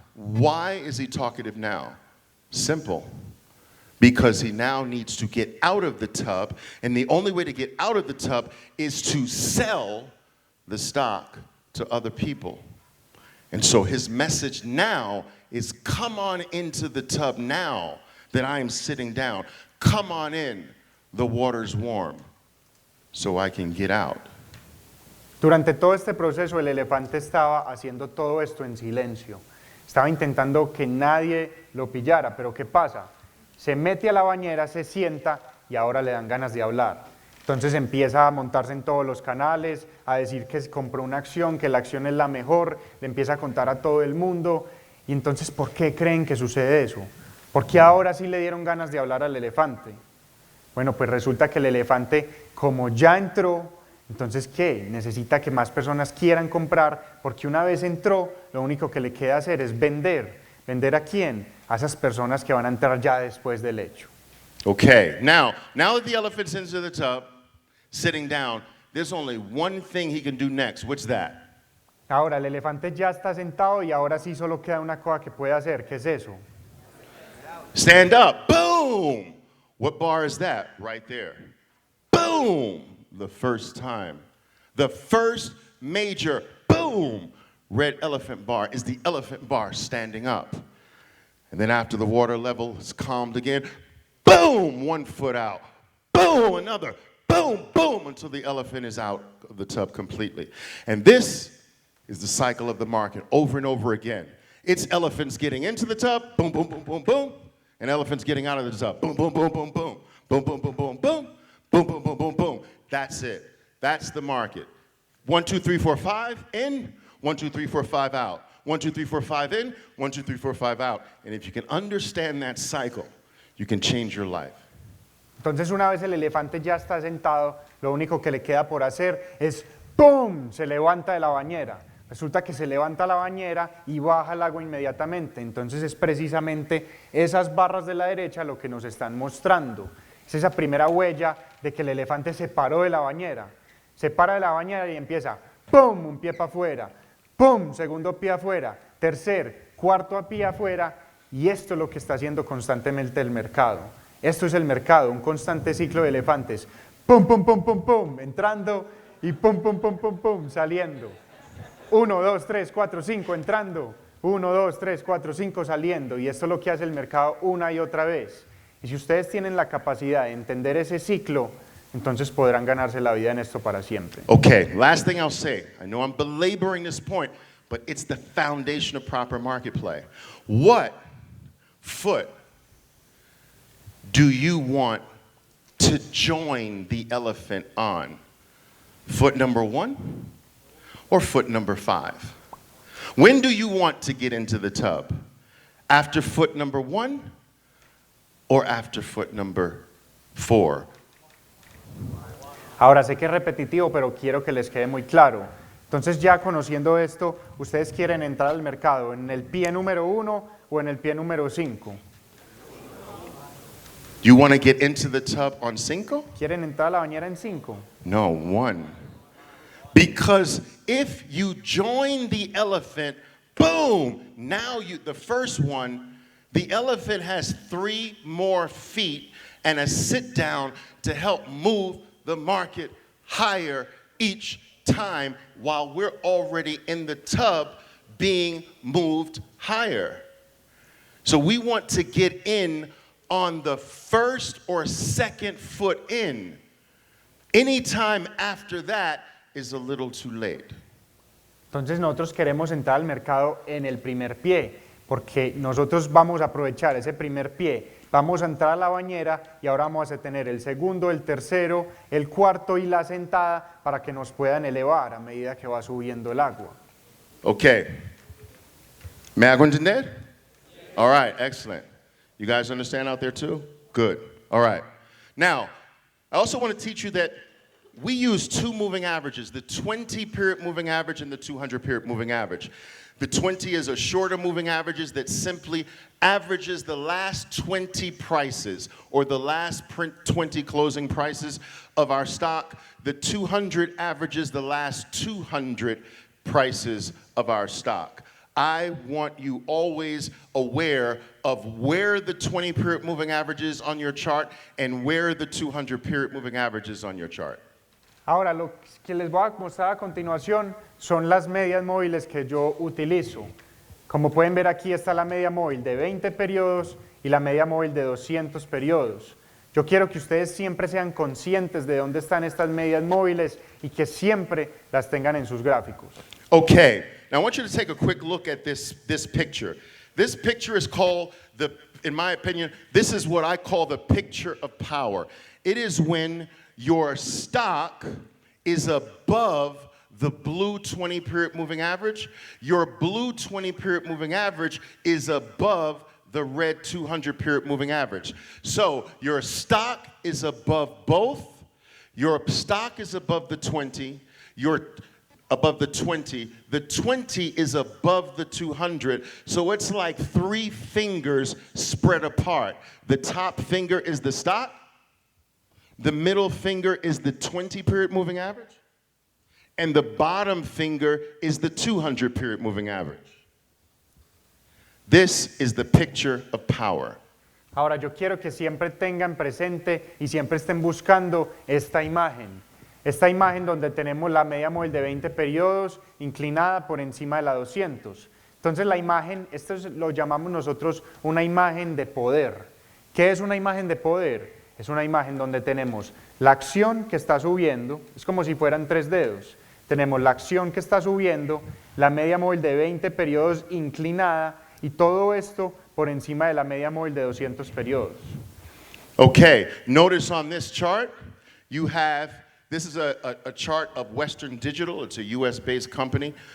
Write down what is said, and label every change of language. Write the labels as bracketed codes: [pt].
[en] Why is he talkative now? Simple. Because he now needs to get out of the tub, and the only way to get out of the tub is to sell the stock to other people. And so his message now is, come on into the tub now that I am sitting down. Come on in, the water's warm, so I can get out. [es] Durante todo este proceso el elefante estaba haciendo todo esto en silencio. Estaba intentando que nadie lo pillara, pero ¿qué pasa? Se mete a la bañera, se sienta y ahora le dan ganas de hablar. Entonces empieza a montarse en todos los canales, a decir que compró una acción, que la acción es la mejor, le empieza a contar a todo el mundo. Y entonces, ¿por qué creen que sucede eso? ¿Por qué ahora sí le dieron ganas de hablar al elefante? Bueno, pues resulta que el elefante, como ya entró, entonces ¿qué? Necesita que más personas quieran comprar, porque una vez entró, lo único que le queda hacer es vender. ¿Vender a quién? A esas personas que van a entrar ya después del hecho. [en] Okay, now that the elephant's into the tub, sitting down, there's only one thing he can do next. What's that? [es] Ahora, el elefante ya está sentado y ahora sí solo queda una cosa que puede hacer. ¿Qué es eso? [en] Stand up. Boom! What bar is that? Right there. Boom! The first time. The first major boom red elephant bar is the elephant bar standing up. And then after the water level is calmed again, boom, 1 foot out. Boom, another. Boom, boom, until the elephant is out of the tub completely. And this is the cycle of the market over and over again. It's elephants getting into the tub, boom, boom, boom, boom, boom, and elephants getting out of the tub, boom, boom, boom, boom, boom, boom, boom, boom, boom, boom, boom, boom, boom, boom, boom. That's it. That's the market. 1, 2, 3, 4, 5 in, 1, 2, 3, 4, 5 out. 1, 2, 3, 4, 5 in, 1, 2, 3, 4, 5 out. And if you can understand that cycle, you can change your life. [es] Entonces, una vez el elefante ya está sentado, lo único que le queda por hacer es ¡pum! Se levanta de la bañera. Resulta que se levanta la bañera y baja el agua inmediatamente. Entonces es precisamente esas barras de la derecha lo que nos están mostrando. Es esa primera huella de que el elefante se paró de la bañera. Se para de la bañera y empieza ¡pum! Un pie para afuera, ¡pum! Segundo pie afuera, tercer, cuarto pie afuera. Y esto es lo que está haciendo constantemente el mercado. Esto es el mercado, un constante ciclo de elefantes. ¡Pum, pum, pum, pum, pum! Entrando y ¡pum, pum, pum, pum, pum! Saliendo. 1, 2, 3, 4, 5 entrando. 1, 2, 3, 4, 5 saliendo. Y esto es lo que hace el mercado una y otra vez. Y si ustedes tienen la capacidad de entender ese ciclo, entonces podrán ganarse la vida en esto para siempre. [en] Okay, last thing I'll say. I know I'm belaboring this point, but it's the foundation of proper market play. What foot do you want to join the elephant on? Foot number 1 or foot number 5? When do you want to get into the tub? After foot number 1 or after foot number 4? [es] Ahora sé que es repetitivo, pero quiero que les quede muy claro. Entonces, ya conociendo esto, ¿ustedes quieren entrar al mercado en el pie número 1 o en el pie número 5? [en] You want to get into the tub on 5? [es] ¿Quieren entrar a la bañera en 5? [en] No, 1. Because if you join the elephant, boom, now the first one, the elephant has 3 more feet and a sit down to help move the market higher each time while we're already in the tub being moved higher. So we want to get in on the first or second foot in. Any time after that is a little too late. [es] Entonces nosotros queremos entrar al mercado en el primer pie, porque nosotros vamos a aprovechar ese primer pie. Vamos a entrar a la bañera y ahora vamos a tener el segundo, el tercero, el cuarto y la sentada para que nos puedan elevar a medida que va subiendo el agua. [en] Okay. [es] ¿Me hago entender? [en] All right, excellent. You guys understand out there too? Good. All right. Now, I also want to teach you that we use two moving averages, the 20-period moving average and the 200-period moving average. The 20 is a shorter moving averages that simply averages the last 20 prices or the last 20 closing prices of our stock. The 200 averages the last 200 prices of our stock. I want you always aware of where the 20-period moving average is on your chart and where the 200-period moving average is on your chart. [es] Ahora, lo que les voy a mostrar a continuación son las medias móviles que yo utilizo. Como pueden ver aquí está la media móvil de 20 periodos y la media móvil de 200 periodos. Yo quiero que ustedes siempre sean conscientes de dónde están estas medias móviles y que siempre las tengan en sus gráficos. [en] Okay, now I want you to take a quick look at this picture. This picture is called, in my opinion, this is what I call the picture of power. It is when your stock is above the blue 20-period moving average. Your blue 20-period moving average is above the red 200-period moving average. So your stock is above both. Your stock is above the 20. You're above the 20. The 20 is above the 200. So it's like three fingers spread apart. The top finger is the stock. The middle finger is the 20-period moving average. And the bottom finger is the 200-period moving average. This is the picture of power. [es] Ahora, yo quiero que siempre tengan presente y siempre estén buscando esta imagen. Esta imagen donde tenemos la media móvil de 20 periodos inclinada por encima de la 200. Entonces la imagen, esto lo llamamos nosotros una imagen de poder. ¿Qué es una imagen de poder? Es una imagen donde tenemos la acción que está subiendo, es como si fueran tres dedos. Tenemos la acción que está subiendo, la media móvil de 20 periodos inclinada y todo esto por encima de la media móvil de 200 periodos. [en] Okay, notice on this chart, you have, this is a chart of Western Digital, it's a US-based company.